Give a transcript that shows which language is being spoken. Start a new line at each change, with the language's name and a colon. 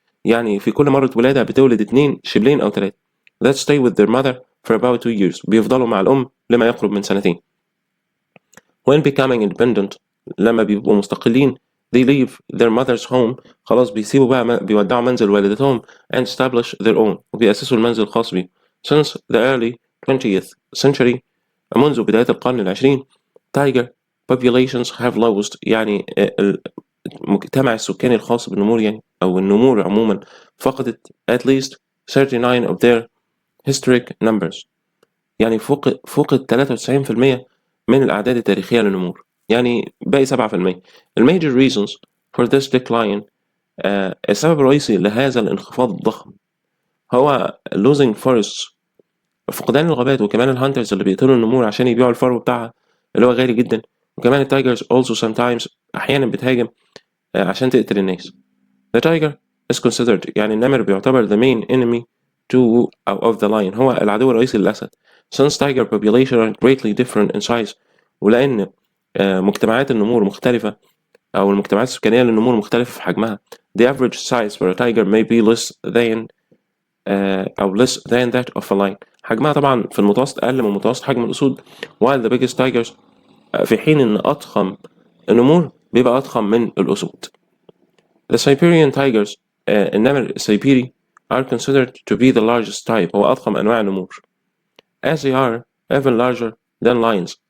Arabic: يعني في كل مرة ولادة بتولد 2 شبلين أو 3
English: that stay with their mother for about 2 years.
Arabic: بيفضلوا مع الأم لما يقرب من 2 سنين.
English: When becoming independent
Arabic: لما بيبقوا مستقلين
English: they leave their mother's home.
Arabic: خلاص بيسيبوا بقى بيودعوا منزل والدتهم
English: and establish their own
Arabic: وبيأسسوا المنزل الخاص بيه.
English: Since the early 20th century
Arabic: منذ بداية القرن العشرين
English: tiger populations have lost.
Arabic: يعني المجتمع السكاني الخاص بالنمور يعني أو النمور عموما فقدت
English: at least 39 of their historic numbers.
Arabic: يعني فقد 93% من الأعداد التاريخية للنمور. يعني باقي 7%.
English: major reasons for this decline
Arabic: السبب الرئيسي لهذا الانخفاض الضخم هو
English: losing forests
Arabic: فقدان الغابات وكمان الهانترز اللي بيقتلوا النمور عشان يبيعوا الفرو بتاعها اللي هو غالي جدا. وكمان التايجرز
English: also sometimes
Arabic: أحيانا بتهاجم عشان تقتل الناس.
English: The tiger is considered
Arabic: يعني النمر بيعتبر
English: the main enemy of the lion.
Arabic: هو العدو الرئيسي للأسد.
English: Since tiger population are greatly different in size
Arabic: ولأن مجتمعات النمور مختلفة أو المجتمعات السكانية للنمور مختلفة في حجمها.
English: The average size for a tiger may be less than أو less than that of a lion.
Arabic: حجمها طبعا في المتوسط أقل من متوسط حجم الأسود.
English: while the biggest tigers
Arabic: في حين إن أضخم النمور بيبقى أضخم من الأسود.
English: The Siberian tigers
Arabic: النمر السيبيري
English: are considered to be the largest type.
Arabic: هو أضخم أنواع النمور.
English: As they are even larger than lions.